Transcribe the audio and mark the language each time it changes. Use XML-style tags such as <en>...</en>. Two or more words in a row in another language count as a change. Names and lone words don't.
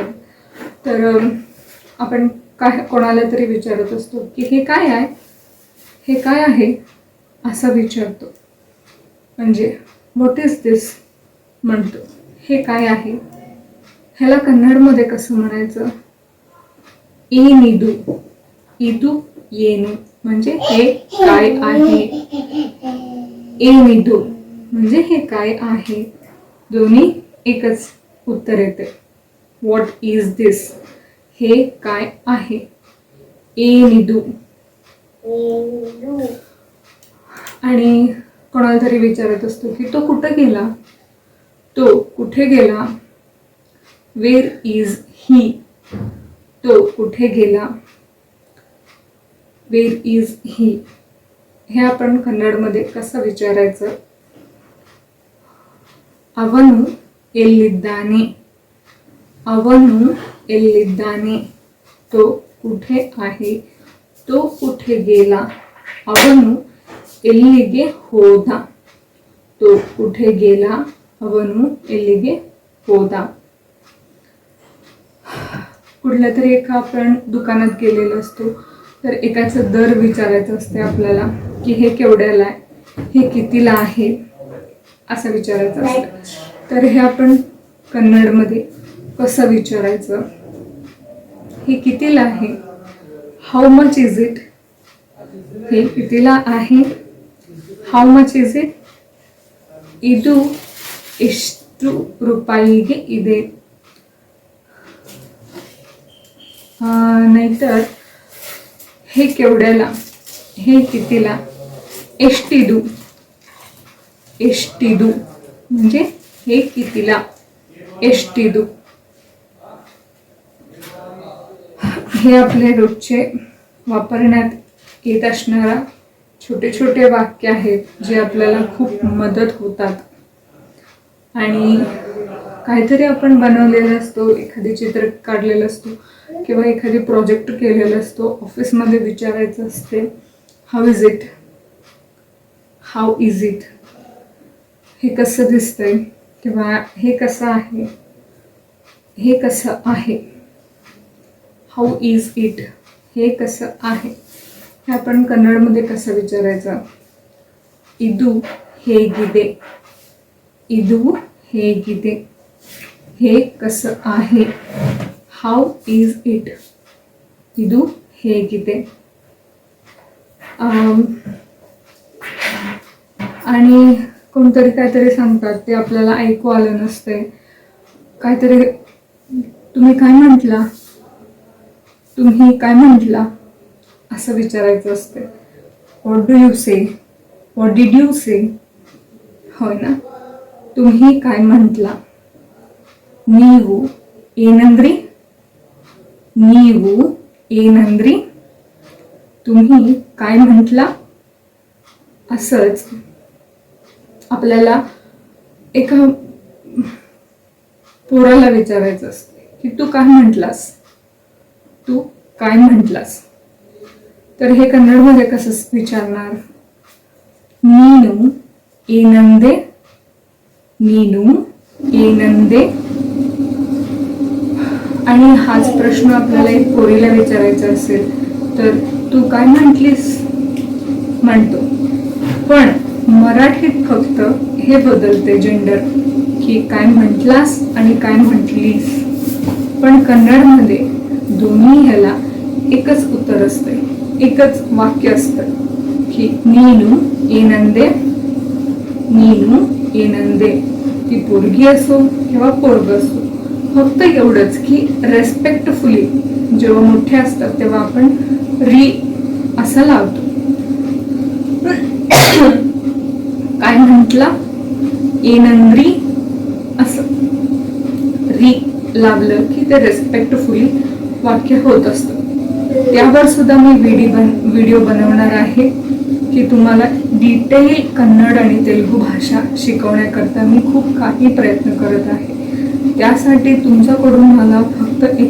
<mr>तर आपण कोणाला तरी विचारत असतो की हे काय आहे, हे काय आहे असं विचारतो. म्हणजे</mr> <en>what is this</en> <mr>म्हणतो. हे काय आहे ह्याला कन्नडमध्ये कसं म्हणायचं?</mr> <kn>ಏನಿದು, ಇದು ಏನು</kn> <mr>म्हणजे हे काय आहे. ಏನಿದು म्हणजे हे काय आहे. दोन्ही एकच उत्तर येते.</mr> <en>what is this,</en> <mr>हे काय आहे.</mr> <kn>ಏನಿದು.</kn> <mr>आणि कोणाला तरी विचारत असतो की तो कुठे गेला, तो कुठे गेला.</mr> <en>where is he,</en> <mr>तो कुठे गेला.</mr> <en>where is he</en> <mr>हे आपण कन्नडमध्ये कसं विचारायचं?</mr> <kn>ಅವನು ಎಲ್ಲಿದ್ದಾನೆ, ಅವನು ಎಲ್ಲಿದ್ದಾನೆ.</kn> <mr>तो कुठे आहे, तो कुठे गेला</mr> <kn>ಅವನು ಎಲ್ಲಿಗೆ ಹೋದ</kn> <mr>तो कुठे गेला</mr> <kn>ಅವನು ಎಲ್ಲಿಗೆ ಹೋದ</kn> <mr>कुठल्या तरी एका आपण दुकानात गेलेलो असतो तर एकाचा दर विचारायचा असते आपल्याला की हे केवढ्याला आहे हे कितीला आहे असं विचारायचं असतं तर हे आपण कन्नडमध्ये कसं विचारायचं हे कितीला आहे</mr> <en>how much is it</en> <mr>हे कितीला आहे</mr> <en>how much is it</en> <kn>ಇದು ಎಷ್ಟು ರೂಪಾಯಿಗೆ ಇದೆ</kn> <mr>नाहीतर हे केवढ्याला हे कितीला</mr> <kn>ಎಷ್ಟಿದು ಎಷ್ಟಿದು</kn> <mr>म्हणजे हे कितीला एष्टिदू हे आपले रोजचे वापरण्यात येत असणारा छोटे छोटे वाक्य आहेत जे आपल्याला खूप मदत होतात आणि काहीतरी आपण बनवलेलं असतो एखादी चित्र काढलेलं असतो किंवा एखादी प्रोजेक्ट केलेला असतो ऑफिसमध्ये विचारायचं असते</mr> <en>how is it how is it</en> <mr>हे कसं दिसतंय किंवा हे कसं आहे हे कसं आहे</mr> <en>how is it</en> <mr>हे कसं आहे हे आपण कन्नडमध्ये कसं विचारायचं</mr> <kn>ಇದು ಹೇಗಿದೆ ಇದು ಹೇಗಿದೆ</kn> <mr>हे कसं आहे</mr> <en>how is it</en> <kn>ಇದು ಹೇಗಿದೆ</kn> <mr>आणि कोणतरी काहीतरी सांगतात ते आपल्याला ऐकू आलं नसते काहीतरी तुम्ही काय म्हटला तुम्ही काय म्हटला असं विचारायचं असते</mr> <en>what do you say what did you say</en> <mr>होय ना तुम्ही काय म्हटला</mr> <kn>ನೀವು ಏನಂದ್ರಿ ನೀವು ಏನಂದ್ರಿ</kn> <mr>तुम्ही काय म्हटला असंच आपल्याला एका पोराला विचारायचं असते की तू काय म्हटलास तू काय म्हटलास तर हे कन्नडमध्ये कसं विचारणार</mr> <kn>ನೀನು ಏನಂದೆ ನೀನು ಏನಂದೆ</kn> <mr>आणि हाच प्रश्न आपल्याला एक पोरीला विचारायचा असेल तर तू काय म्हटलीस म्हणतो पण मराठीत फक्त हे बदलते जेंडर की काय म्हटलास आणि काय म्हटलीस पण कन्नडमध्ये दोन्ही ह्याला एकच उत्तर असते एकच वाक्य असतं की</mr> <kn>ನೀನು ಏನಂದೆ ನೀನು ಏನಂದೆ</kn> <mr>ती पोरगी असो किंवा पोरग असो फक्त एवढंच की रेस्पेक्टफुली जेव्हा मोठे असतात तेव्हा आपण री असं लावतो काय म्हटला ಏನಂದ್ರಿ असं री लावलं की ते रेस्पेक्टफुली वाक्य होत असतं त्यावर सुद्धा मी व्हिडिओ बनवणार आहे की तुम्हाला डिटेल कन्नड आणि तेलुगू भाषा शिकवण्याकरता मी खूप काही प्रयत्न करत आहे त्यासाठी तुमच्याकडून मला फक्त एक</mr>